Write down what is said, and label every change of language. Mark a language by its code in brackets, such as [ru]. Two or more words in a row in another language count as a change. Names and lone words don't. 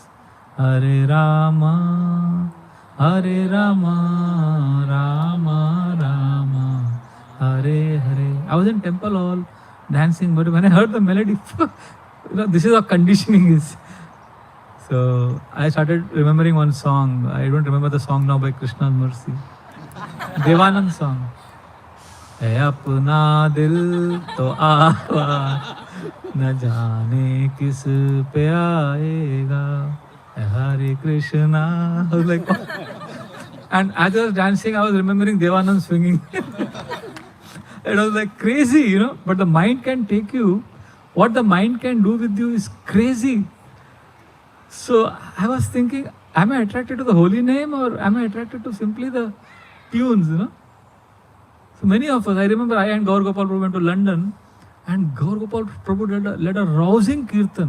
[sa] हरे राम, राम राम, हरे हरे. [en] I was in temple hall dancing, but when I heard the melody, this is how conditioning is. So I started remembering one song. I don't remember the song now, by Krishna's mercy. Devanand song. [hi] हाय अपना दिल तो आवा, न जाने किस पे आएगा. [sa] हरे कृष्ण. [en] I was like, and as I was dancing, I was remembering Devanand swinging. It was like crazy, But the mind can take you. What the mind can do with you is crazy. So I was thinking, am I attracted to the holy name, or am I attracted to simply the tunes, So many of us, I remember I and Gaur Gopal Prabhu went to London, and Gaur Gopal Prabhu led a rousing Kirtan.